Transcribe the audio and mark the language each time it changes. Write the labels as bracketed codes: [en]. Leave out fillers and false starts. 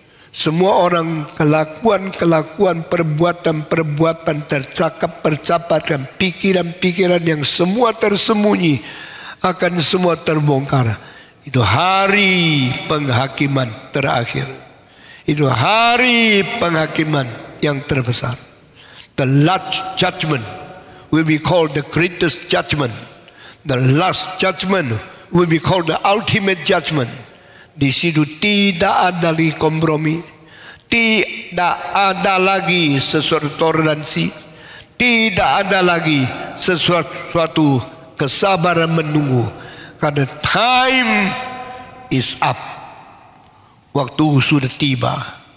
[id] Semua orang kelakuan, perbuatan, percakapan, pikiran yang semua tersembunyi akan semua terbongkar. Itu hari penghakiman terakhir. Itu hari penghakiman yang terbesar. [en] The last judgment will be called the greatest judgment. The last judgment will be called the ultimate judgment. [id] Di situ tidak ada lagi kompromi, tidak ada lagi sesuatu toleransi, tidak ada lagi sesuatu kesabaran menunggu. Karena [en] time is up. [id] Waktu sudah tiba.